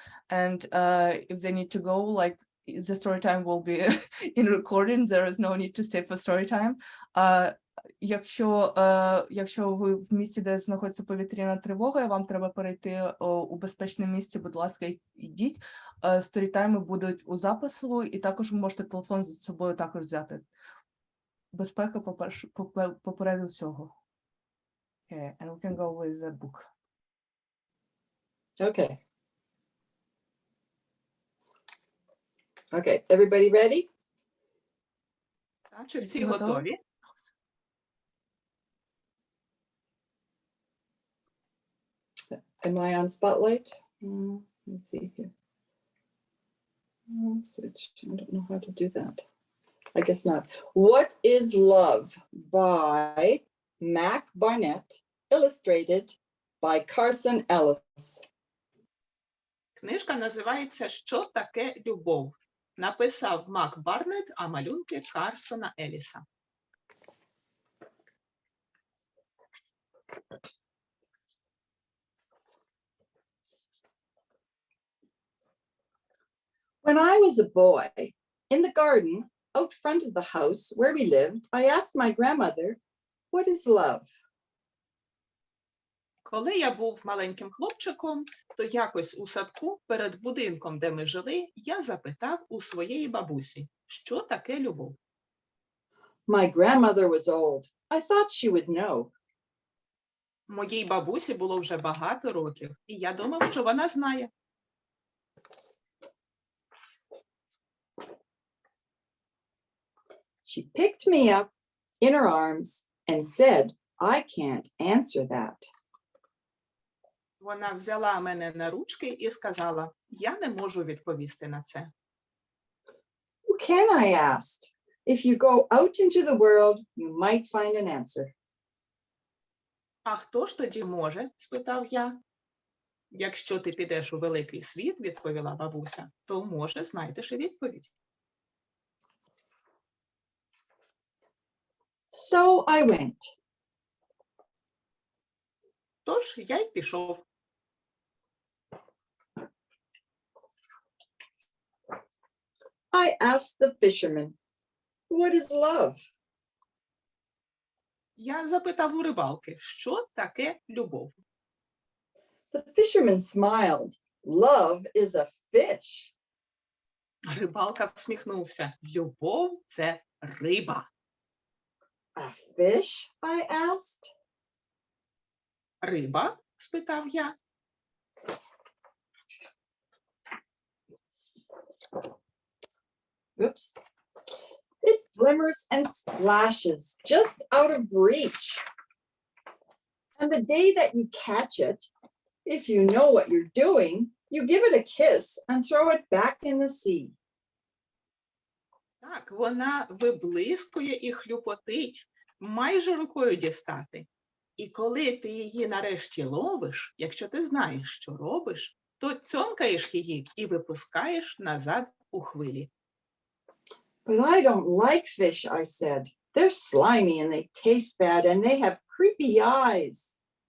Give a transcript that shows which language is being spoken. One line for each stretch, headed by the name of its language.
English: And if they need to go, the story time will be in recording. There is no need to stay for story time.
Ukrainian: Якщо ви в місці, де знаходиться повітряна тривога, вам треба перейти у безпечне місце, будь ласка, йдіть. Сторітайми будуть у запису, і також ви можете телефон з собою також взяти. Безпека попереду всього.
English: Okay, and we can go with the book. Okay. Okay, everybody ready?
Ukrainian: Так, чи всі Всі готові? готові?
English: Am I on spotlight? Let's see here. Switch. I don't know how to do that. I guess not. What is Love by Mac Barnett, illustrated by Carson Ellis.
Ukrainian: Книжка називається «Що таке любов?». Написав Мак Барнетт, а малюнки Карсона Еліса.
English: When I was a boy, in the garden out front of the house where we lived, I asked my grandmother, "What is love?"
Ukrainian: Коли я був маленьким хлопчиком, то якось у садку перед будинком, де ми жили, я запитав у своєї бабусі, що таке любов.
English: My grandmother was old. I thought she would know.
Ukrainian: Моїй бабусі було вже багато років, і я думав, що вона знає.
English: She picked me up in her arms and said, "I can't answer that."
Ukrainian: Вона взяла мене на ручки і сказала, я не можу відповісти на це.
English: Who can I ask? If you go out into the world, you might find an answer.
Ukrainian: А хто ж тоді може? Спитав я. Якщо ти підеш у великий світ, відповіла бабуся, то, може, знайдеш і відповідь.
English: So I went.
Ukrainian: Тож я й пішов.
English: I asked the fisherman, "What is love?"
Ukrainian: Я запитав у рибалки, що таке любов.
English: The fisherman smiled. "Love is a fish."
Ukrainian: Рибалка всміхнувся. Любов – це риба.
English: A fish? I asked.
Ukrainian: Риба? Спитав я.
English: Oops. It glimmers and splashes just out of reach. And the day that you catch it, if you know what you're doing, you give it a kiss and throw it back in the sea.
Ukrainian: Так, вона виблискує і хлюпотить, майже рукою дістати. І коли ти її нарешті ловиш, якщо ти знаєш, що робиш, то цьомкаєш її і випускаєш назад у хвилі.
English: But I don't like fish, I said. They're slimy and they taste bad and they have creepy eyes.